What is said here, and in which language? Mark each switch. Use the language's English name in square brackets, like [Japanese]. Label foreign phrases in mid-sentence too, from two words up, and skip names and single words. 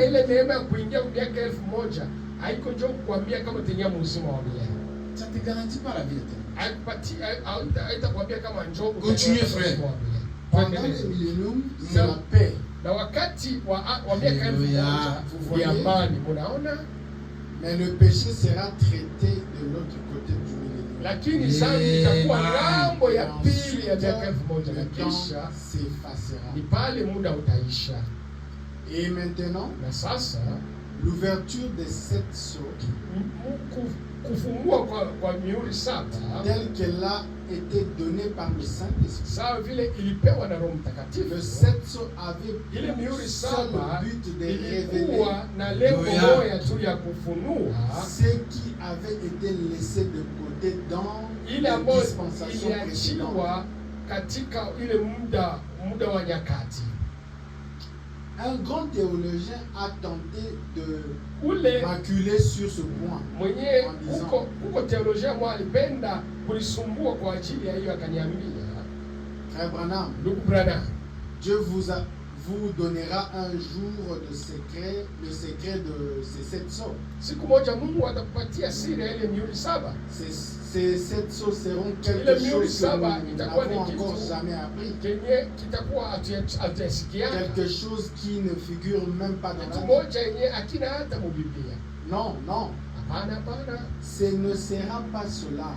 [French] Ça ne te garantit pas la vie. Continuez, frère. Pendant le millénium, c'est la paix. Mais le péché sera traité de l'autre côté du millénium. [Swahili] Lakini dhambi itakuwa ngambo ya pili ya miaka 1000 na kisha [French] s'effacera. [Swahili] Ni pale muda utaisha. [French] Et maintenant, [Swahili] na sasa [French] l'ouverture des 7 sceaux, [Swahili] kufungua kwa mihuri 7 [French] telle qu'elle a été donnée par le Saint-Esprit. [Swahili] Sawa vile ilipewa na Roho Mtakatifu. [French] Le 7 sceaux avait [Swahili] ile mihuri 7 [French] le but de révéler [Swahili] na lengo moja tu ya kufunua [French] ce qui avait été laissé de côté dans la dispensation précédente. [Swahili] Katika ile muda wa nyakati. [French] Un grand théologien a tenté de maculer sur ce point. [Swahili] Mwenye huko théologien mwa alipenda kulisumbua kwa ajili ya hiyo akaniambia, [French] Frère Branham, Dieu vous donnera un jour le secret de ces 7 sceaux. [Swahili] Siku moja Mungu atakupatia siri ya ile mihuri 7. [French] Ces 7 sceaux seront quelque chose que nous n'avons encore jamais appris. Quelque chose qui ne figure même pas dans la Bible. Non, non. Ce ne sera pas cela.